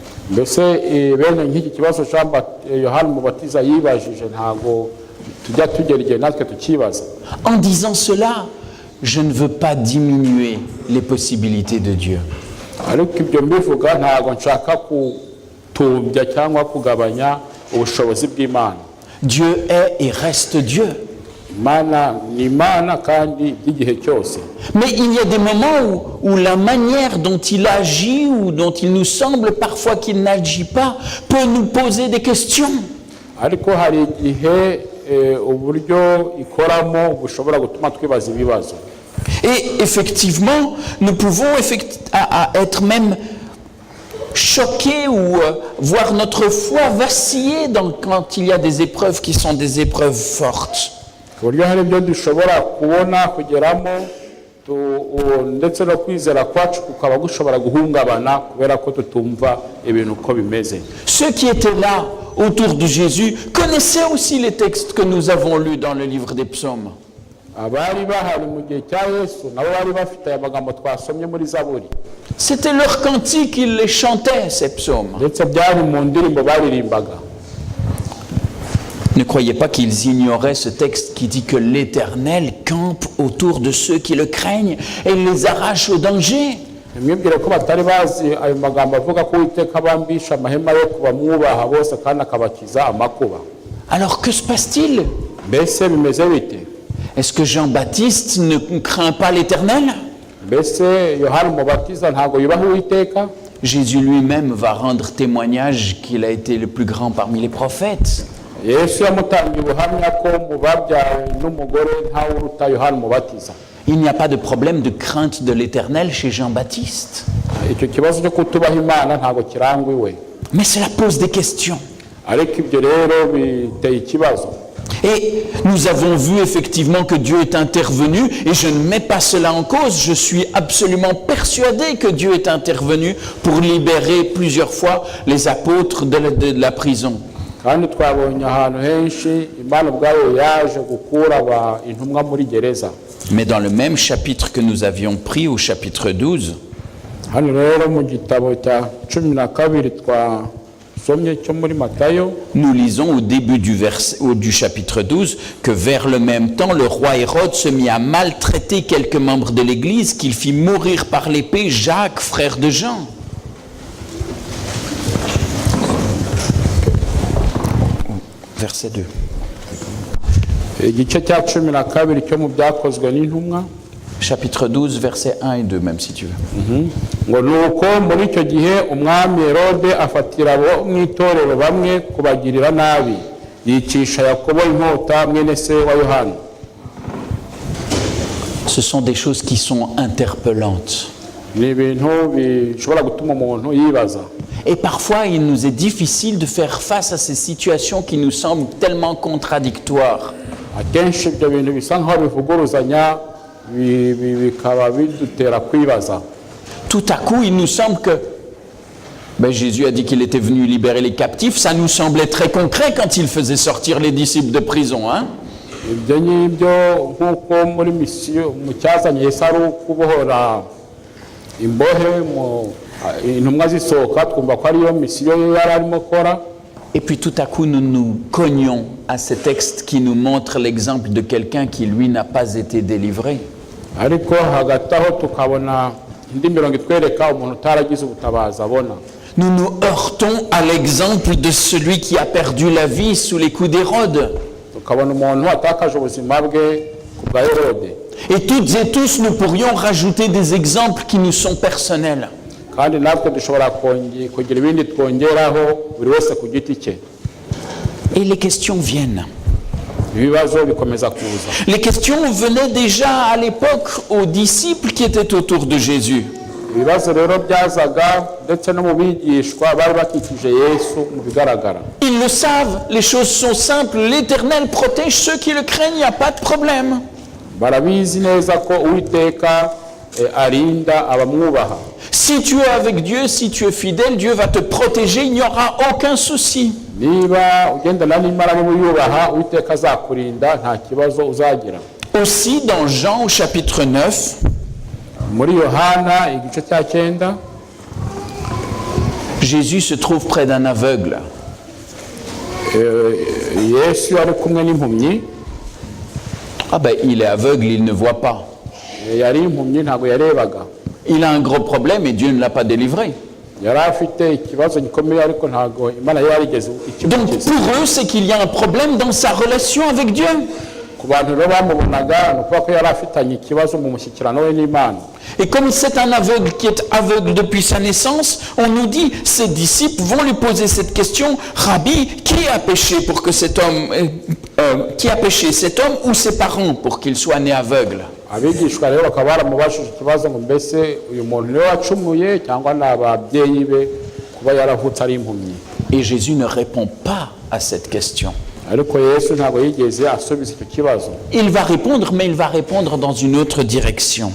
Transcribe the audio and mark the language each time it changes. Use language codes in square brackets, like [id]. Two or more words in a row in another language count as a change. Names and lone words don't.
[fr] En disant cela, je ne veux pas diminuer les possibilités de Dieu. Dieu est et reste Dieu. [rw] imana ni imana kandi by'igihe cyose. [fr] Mais il y a des moments où la manière dont il agit ou dont il nous semble parfois qu'il n'agit pas peut nous poser des questions. [rw] Ariko hari igihe uburyo ikoramo bushobora gutuma twibaza ibibazo. [fr] Et effectivement, nous pouvons être même choqués ou voir notre foi vaciller quand il y a des épreuves qui sont des épreuves fortes. [rw] Uburyo hari ibyo dushobora kubona kugeramo ndetse no kwizera kwacu kukaba gushobora guhungabana kubera ko tutumva ibintu uko bimeze. [fr] Ceux qui étaient là autour de Jésus connaissaient aussi les textes que nous avons lus dans le livre des psaumes. [rw] Abari bahari mu gihe cya Yesu nabo bari bafite aya magambo twasomye muri Zaburi. [fr] C'était leur cantique, ils les chantaient, ces psaumes. [rw] Ndetse byari mu ndirimbo baririmbaga. [fr] Ne croyez pas qu'ils ignoraient ce texte qui dit que l'Éternel campe autour de ceux qui le craignent et les arrache au danger. [rw] Mwibwire ko batari bazi ayo magambo avuga ko Uwiteka abambisha amahema yo kubamwubaha bose kandi akabakiza amakuba. [fr] Alors que se passe-t-il? [rw] Mbese bimeze bite? [fr] Est-ce que Jean-Baptiste ne craint pas l'Éternel? [rw] Mbese Yohana Umubatiza ntago yubaha Uwiteka? [fr] Jésus lui-même va rendre témoignage qu'il a été le plus grand parmi les prophètes. [rw] Yesu yamutangiye ubuhamya ko mu babyawe n'umugore ntawe uruta Yohana Umubatiza. [fr] Il n'y a pas de problème de crainte de l'Éternel chez Jean-Baptiste. [rw] Icyo kibazo cyo kutubaha Imana ntago kirangwa iwe. [fr] Mais cela pose des questions. [rw] Ariko ibyo rero biteye ikibazo. [fr] Et nous avons vu effectivement que Dieu est intervenu, et je ne mets pas cela en cause, je suis absolument persuadé que Dieu est intervenu pour libérer plusieurs fois les apôtres de la prison. [rw] Kandi twabonye ahantu henshi Imana ubwayo yaje gukura intumwa muri gereza. [fr] Mais dans le même chapitre que nous avions pris, au chapitre 12, [rw] hano rero mu gitabo cya 12 twasomye cyo muri Matayo, [fr] nous lisons au début du chapitre 12 que vers le même temps, le roi Hérode se mit à maltraiter quelques membres de l'Église, qu'il fit mourir par l'épée Jacques, frère de Jean. Verset 2. [rw] igice cya 12 cyo mu byakozwe n'intumwa, [fr] Chapitre 12, versets 1 et 2, même si tu veux. [rw] ngo nuko muri icyo gihe umwami Herode afatira abo mu itorero bamwe kubagirira nabi, yicisha Yakobo inkota mwene se wa Yohana. [fr] Ce sont des choses qui sont interpellantes. [rw] Ni ibintu bishobora gutuma umuntu yibaza. [fr] Et parfois, il nous est difficile de faire face à ces situations qui nous semblent tellement contradictoires. [rw] Akenshi ibyo bintu bisa nkaho bivuguruzanya bikaba bidutera kwibaza. [fr] Tout à coup, il nous semble que Jésus a dit qu'il était venu libérer les captifs. Ça nous semblait très concret quand il faisait sortir les disciples de prison. Hein? [rw] Ibyo ngibyo nk'uko muri misiyo mu cyazanye Yesu ari ukubohora imbohe intumwa zisohoka, twumva ko ariyo misiyo ye yari arimo akora. [fr] Et puis tout à coup, nous nous cognons à ces textes qui nous montrent l'exemple de quelqu'un qui, lui, n'a pas été délivré. [rw] Ariko hagati aho tukabona indi mirongo itwereka umuntu utaragize ubutabazi abona. [fr] Nous nous heurtons à l'exemple de celui qui a perdu la vie sous les coups d'Hérode. [rw] Tukabona umuntu watakaje ubuzima bwe ku bwa Herode. [fr] Et toutes et tous, nous pourrions rajouter des exemples qui nous sont personnels. [rw] Kandi natwe dushobora kugira ibindi twongeraho buri wese ku giti cye. [fr] Et les questions viennent. [rw] Ibibazo bikomeza kuza. [fr] Les questions venaient déjà à l'époque aux disciples qui étaient autour de Jésus. [rw] Ibibazo rero byazaga ndetse no mu bigishwa bari bakikije Yesu mu bigaragara. [fr] Ils le savent, les choses sont simples, l'Éternel protège ceux qui le craignent, il n'y a pas de problème. [rw] Barabizi neza ko Uwiteka arinda abamwubaha. [fr] Si tu es avec Dieu, si tu es fidèle, Dieu va te protéger, il n'y aura aucun souci. [rw] Niba ugendana n'Imana n'ubuyubaha, Uwiteka azakurinda, nta kibazo uzagira. [fr] Aussi dans Jean au chapitre 9, [rw] muri Yohana igice cya 9, [fr] Jésus se trouve près d'un aveugle. [rw] Yesu ari kumwe n'impumyi. [fr] Il est aveugle, il ne voit pas. [rw] Yari impumyi ntago yarebaga. [fr] Il a un gros problème et Dieu ne l'a pas délivré. [rw] Yari afite ikibazo gikomeye ariko ntago Imana yarigeze [fr] Donc [rw] ikimukiza. [fr] pour eux, c'est qu'il y a un problème dans sa relation avec Dieu. [rw] ku bantu rero bamubonaga ni ukuvuga ko yari afitanye ikibazo mu mushyikirano we n'Imana. [fr] Et comme c'est un aveugle qui est aveugle depuis sa naissance, on nous dit, ses disciples vont lui poser cette question, Rabbi, qui a péché pour que cet homme, qui a péché, cet homme ou ses parents pour qu'il soit né aveugle? [rw] Abigishwa rero bakaba baramubajije ikibazo ngo mbese uyu muntu niwe wacumuye cyangwa ni ababyeyi be kuba yaravutse ari impumyi. [fr] Et Jésus ne répond pas à cette question. [rw] Ariko Yesu ntabwo yigeze asubiza icyo kibazo. [fr] Il va répondre, mais il va répondre dans une autre direction.